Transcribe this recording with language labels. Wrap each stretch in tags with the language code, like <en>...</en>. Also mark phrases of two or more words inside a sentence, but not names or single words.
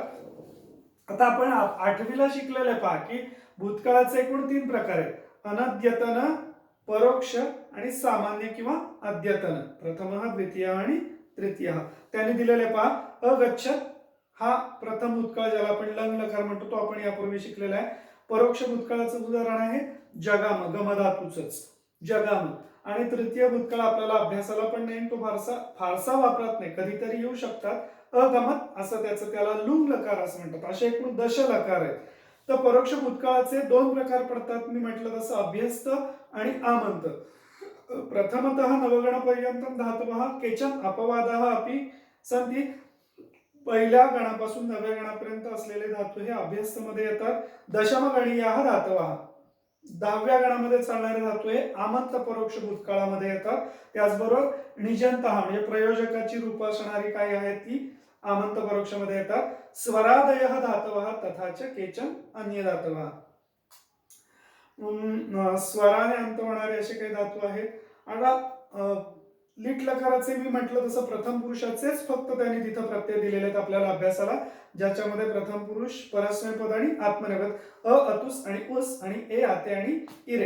<mr>आता आपण आठवीला शिकलेलं आहे पहा की भूतकाळाचे एकूण 3 प्रकार आहेत: अनद्यतन, परोक्ष आणि सामान्य किंवा अद्यतन. प्रथम, द्वितीय आणि तृतीय. त्याने दिलेले पहा अगच्छत हा प्रथम भूतकाळ, ज्याला आपण लंग लकार म्हणतो, तो आपण यापूर्वी शिकलेला आहे. परोक्ष भूतकाळाचं उदाहरण आहे जगाम, गमधातूच जगाम. आणि तृतीय भूतकाळ आपल्याला अभ्यासाला पण नाही, तो फारसा वापरत नाही, कधीतरी येऊ शकतात. अगमत असं त्याला लुंग लकार असं म्हणतात. असे एकूण दशलकार आहेत. तर परोक्ष भूतकाळाचे 2 प्रकार पडतात. मी म्हटलं तसं अभ्यस्त आणि आमंत.</mr> <sa>प्रथमतः नवगणपर्यंत धातवः केचन अपवादाः अपि सन्ति.</sa> <mr>पहिल्या गणापासून 9व्या गणापर्यंत असलेले धातू हे अभ्यस्त मध्ये येतात.</mr> <sa>दशम गणीयाः धातवः</sa> <mr>10व्या गणामध्ये चालणारे धातू हे आमंत परोक्ष भूतकाळामध्ये येतात. त्याचबरोबर निजंतः म्हणजे प्रयोजकाची रूप असणारी काय आहेत ती आमंत परोक्षमध्ये येतात.</mr> <sa>स्वरादयः धातवः तथाच केचन अन्य धातवः.</sa> <mr>स्वराने अंत होणारे असे काही धातू आहेत. आता लिट लकाराचे मी म्हटलं तसं प्रथम पुरुषाचेच फक्त त्यांनी तिथं प्रत्यय दिलेले आहेत आपल्याला अभ्यासाला, ज्याच्यामध्ये प्रथम पुरुष, परस्मैपद आणि आत्मनेपद, अ, अतुस आणि उस आणि ए, आते आणि इरे.</mr>